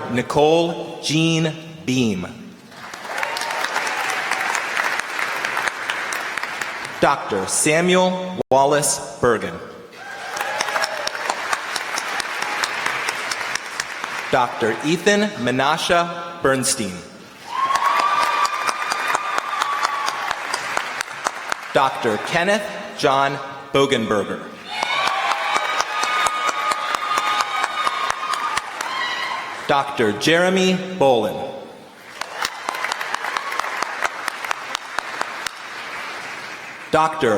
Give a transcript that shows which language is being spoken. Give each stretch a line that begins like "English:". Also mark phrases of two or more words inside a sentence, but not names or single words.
English: Nicole Jean Beam. Dr. Samuel Wallace Bergen. Dr. Ethan Menasha Bernstein. Dr. Kenneth John Bogenberger. Dr. Jeremy Bolin. Dr.